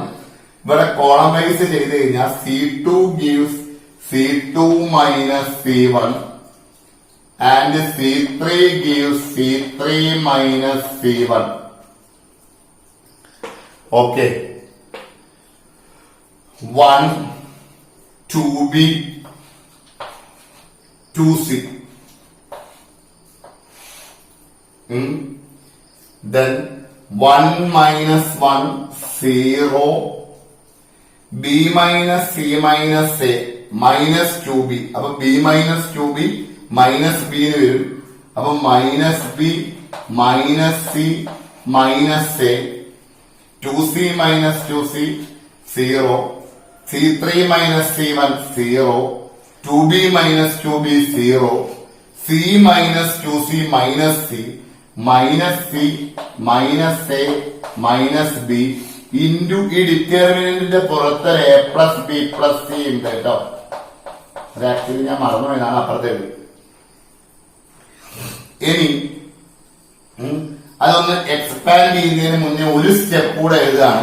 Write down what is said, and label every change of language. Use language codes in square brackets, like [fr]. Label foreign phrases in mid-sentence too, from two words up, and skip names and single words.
[ml] ഇവിടെ [en] column wise [ml] ചെയ്ത് കഴിഞ്ഞാൽ [en] C2 gives C2 minus C1 and C3 gives C3 minus C1. [ml] ഓക്കെ, 1, 2b, 2c. [en] Then 1 minus 1, 0. b minus c minus a minus 2b. [ml] അപ്പൊ [en] b minus 2b minus b [ml] എന്ന് വരും. [en] അപ്പൊ minus b minus c minus a, 2c minus 2c 0. C3 minus C1 0, 2b minus 2b 0, c minus 2c minus c minus c minus a minus b into [ml] ഈ ഡിറ്റർമിനന്റിന്റെ പുറത്ത് [en] a plus b plus c [ml] ഉണ്ട് കേട്ടോ. അത് ആക്ച്വലി ഞാൻ മറന്നു എന്നാണ് അപ്പുറത്തേക്ക്. ഇനി അതൊന്ന് എക്സ്പാൻഡ് ചെയ്യുന്നതിന് മുന്നേ ഒരു സ്റ്റെപ്പ് കൂടെ എഴുതാണ്.